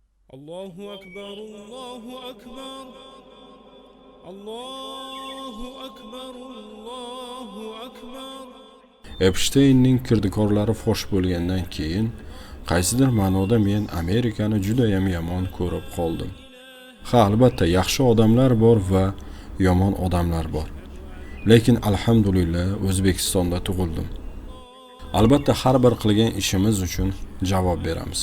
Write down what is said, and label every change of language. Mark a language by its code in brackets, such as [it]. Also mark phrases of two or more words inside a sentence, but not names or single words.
[ar] الله أكبر، الله أكبر، الله أكبر، الله أكبر. [uz] Epsteynning kirdikorlari fosh bo'lgandan keyin qaysidir ma'noda men Amerikani juda ham yomon ko'rib qoldim. Ha, albatta yaxshi odamlar bor va yomon odamlar bor. Lekin alhamdulillah O'zbekistonda tug'ildim. Albatta har bir qilgan ishimiz uchun javob beramiz.